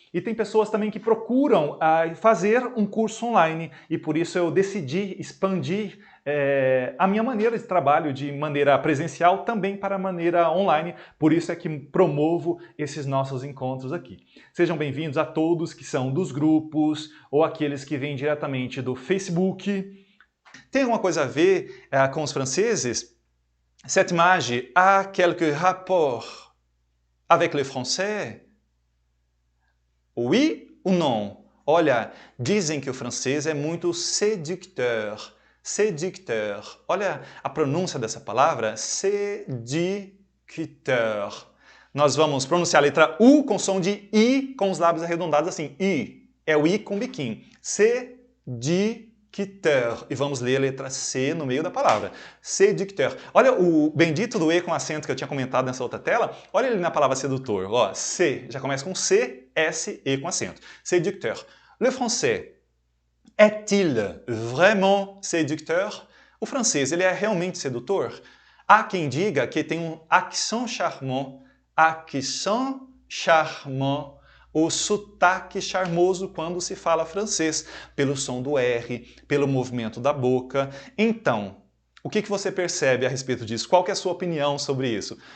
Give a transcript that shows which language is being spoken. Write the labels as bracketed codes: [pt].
[pt] E tem pessoas também que procuram fazer um curso online e por isso eu decidi expandir a minha maneira de trabalho de maneira presencial também para a maneira online, por isso é que promovo esses nossos encontros aqui. Sejam bem-vindos a todos que são dos grupos ou aqueles que vêm diretamente do Facebook. Tem alguma coisa a ver com os franceses? [fr] Cette image a quelque rapport avec le français? Oui ou non? [pt] Olha, dizem que o francês é muito séducteur. Séducteur. Olha a pronúncia dessa palavra, séducteur. Nós vamos pronunciar a letra U com som de I, com os lábios arredondados assim. I. É o I com biquinho. Séducteur. E vamos ler a letra C no meio da palavra. Séducteur. Olha o bendito do E com acento que eu tinha comentado nessa outra tela. Olha ele na palavra sedutor. Ó, C. Já começa com C, S, E com acento. [fr] Séducteur. Le français est-il vraiment séducteur? [pt] O francês, ele é realmente sedutor? Há quem diga que tem um accent charmant. Accent charmant. O sotaque charmoso quando se fala francês, pelo som do R, pelo movimento da boca. Então, o que você percebe a respeito disso? Qual que é a sua opinião sobre isso?